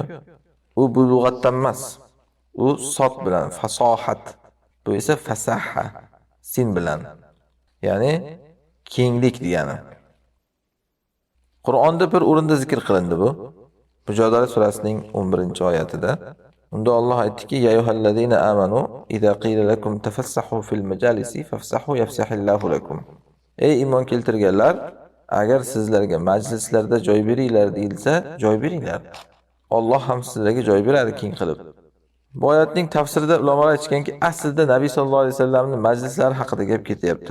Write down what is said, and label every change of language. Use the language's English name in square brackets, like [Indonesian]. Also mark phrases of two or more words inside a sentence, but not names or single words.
[Uzbek] Bu lug'atdan emas. U sod bilan fasohat. Bu esa fasaha sin bilan. Ya'ni kenglik degani. Qur'onda bir o'rinda zikr qilindi bu. Mücadele surasining 11-oyatida. Unda Alloh aytdiki: [Arabic] "يا أيها الذين آمنوا إذا قيل لكم تفسحوا في المجالس فافسحوا يفسح الله لكم." [Uzbek] Ey iymon keltirganlar, agar sizlarga majlislarda joy beringlar deyilsa, joy beringlar. Alloh ham sizlarga joy beradi keng qilib. Bu oyatning tafsirida ulamolar aytganki, aslida Nabiy [Arabic] صلى الله عليه وسلم [Uzbek] majlislari haqida gap ketyapti.